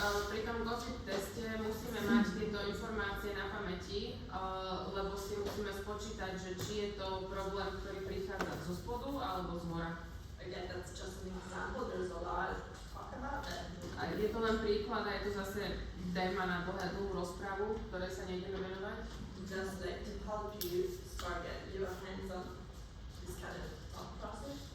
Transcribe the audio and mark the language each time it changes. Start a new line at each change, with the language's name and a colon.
Slovak: Pri tom gossip teste musíme mať tieto informácie na pamäti, lebo si musíme spočítať, že či je to problém, ktorý prichádza zo spodu alebo z hora.
English: Again, that's just an example. There's a lot to talk about that.
Slovak: A je to len príklad a je to zase téma na dlhú rozpravu, ktorej sa nejdeme venovať.
English: Just like to help you start getting your hands on this kind of thought process.